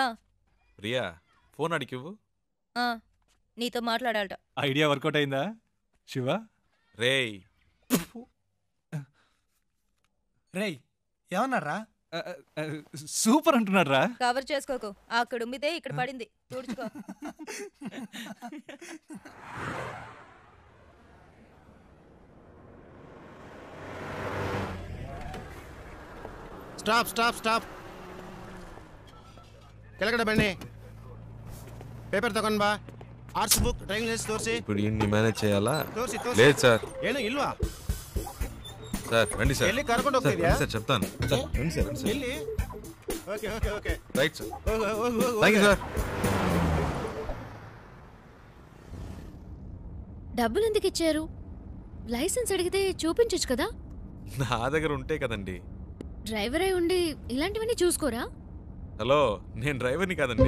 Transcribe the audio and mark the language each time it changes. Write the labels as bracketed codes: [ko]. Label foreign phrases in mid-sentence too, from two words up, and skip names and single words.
[te] ప్రియా, ఫోన్ అడిగివ్వు. నీతో మాట్లాడాలట. [en] idea workout [te] అయిందా శివ? రేయ్ రేయ్ ఏమన్నారా? సూపర్ అంటున్నాడు రా. కవర్ చేసుకోకు, అక్కడ ఉమ్మితే ఇక్కడ పడింది, తుడుచుకో. [en] Stop stop stop. [kn] ಕೆಳಗಡೆ ಬನ್ನಿ. ಪೇಪರ್ ತಗೊಂಡ್ ಬಾ. [en] arts book, driving license ತೋರಿಸಿ. [te] ఇప్పుడు ఇన్ని మేనేజ్ చేయాలా? [kn] ತೋರಿಸಿ. [te] లేదు సార్. [kn] ಏನು ಇಲ್ವಾ? [te] సార్ రండి సార్. [kn] ಎಲ್ಲಿ ಕರ್ಕೊಂಡು ಹೋಗ್ತಿದ್ಯಾ? [te] సార్ చెప్తాను. సార్ రండి సార్, రండి సార్. [en] ಎಲ್ಲಿ? okay okay okay. Right sir. [kn] ಹೋಗು. [en] Thank you sir. [te] డబ్బులు ఎందుకు ఇచ్చారు? లైసెన్స్ అడిగితే చూపించొచ్చు కదా. నా దగ్గర ఉంటే కదండి. డ్రైవర్ అయి ఉండి ఇలాంటివన్నీ చూసుకోరా? హలో, నేను డ్రైవర్ని కాదండి.